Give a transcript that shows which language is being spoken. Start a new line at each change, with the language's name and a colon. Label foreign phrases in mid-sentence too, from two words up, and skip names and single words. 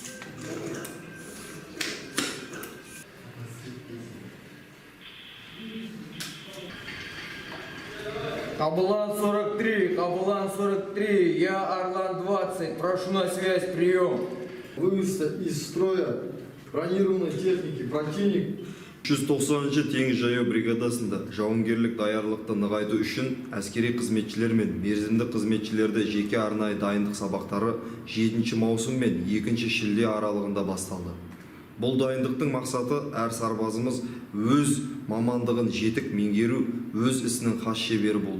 Russian: Кабулан 43, я Орлан 20, прошу на связь, прием. Вывести из строя бронированной техники противник.
Kazakh: 190-шы теңіз жаяу бригадасында жауынгерлік даярлықты нығайту үшін әскери қызметшілер мен мерзімді қызметшілерді жеке арнайы дайындық сабақтары 7 маусым мен 2 шілде аралығында басталды. Бұл дайындықтың мақсаты әр сарбазымыз өз мамандығын жетік меңгеру, өз ісінің хас шебері болу.